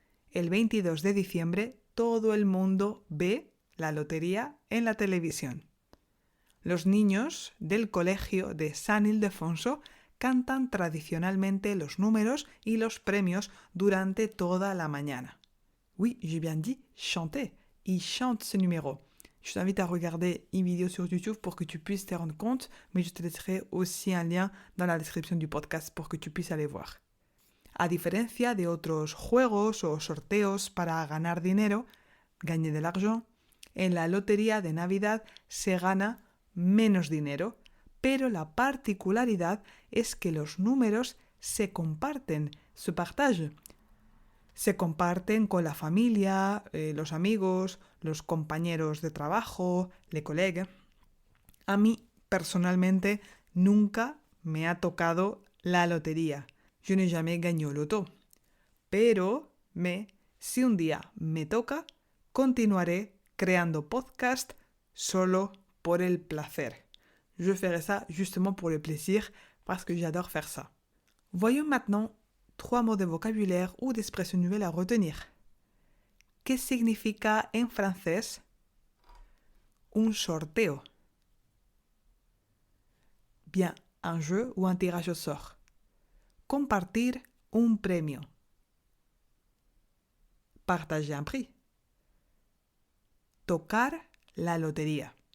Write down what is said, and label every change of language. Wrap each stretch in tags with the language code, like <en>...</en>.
<es>El 22 de diciembre todo el mundo ve la lotería en la televisión. Los niños del colegio de San Ildefonso cantan tradicionalmente los números y los premios durante toda la mañana.</es> <fr>Oui, j'ai bien dit chanter. Ils chantent ce numéro. Je t'invite à regarder une vidéo sur YouTube pour que tu puisses te rendre compte, mais je te laisserai aussi un lien dans la description du podcast pour que tu puisses aller voir.</fr> <es>A diferencia de otros juegos o sorteos para ganar dinero,</es> <fr>gagner de l'argent,</fr> <es>en la lotería de Navidad se gana menos dinero, pero la particularidad es que los números se comparten,</es> <fr>se partagent.</fr> <es>Se comparten con la familia, los amigos, los compañeros de trabajo,</es> <fr>les collègues.</fr> <es>A mí, personalmente, nunca me ha tocado la lotería.</es> <fr>Je n'ai jamais gagné au loto.</fr> <es>Pero, si un día me toca, continuaré creando podcast solo por el placer.</es> <fr>Je ferai ça justement pour le plaisir parce que j'adore faire ça. Voyons maintenant 3 mots de vocabulaire ou d'expression nouvelle à retenir.</fr> <es>¿Qué significa en francés un sorteo?</es> <fr>Bien, un jeu ou un tirage au sort.</fr> <es>Compartir un premio.</es> <fr>Partager un prix.</fr> <es>Tocar la lotería.</es>